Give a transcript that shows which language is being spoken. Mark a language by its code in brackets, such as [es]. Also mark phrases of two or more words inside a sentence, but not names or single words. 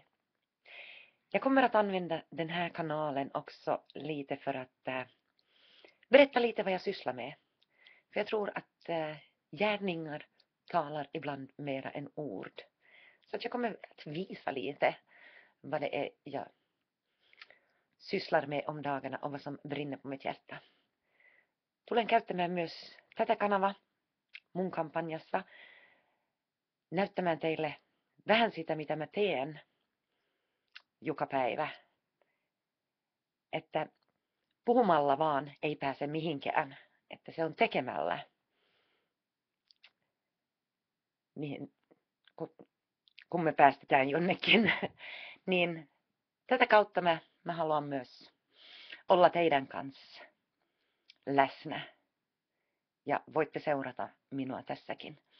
[sv] Jag kommer att använda den här kanalen också lite för att berätta lite vad jag sysslar med. För jag tror att gärningar talar ibland mera än ord. Så att jag kommer att visa lite vad det är jag sysslar med om dagarna och vad som brinner på mitt hjärta. [fi] Tulen käyttämään myös tätä kanavaa mun kampanjassa näyttämään teille vähän sitä, mitä mä teen joka päivä. Että puhumalla vaan ei pääse mihinkään, että se on tekemällä, mihin, kun me päästetään jonnekin, niin tätä kautta mä haluan myös olla teidän kanssa läsnä ja voitte seurata minua tässäkin.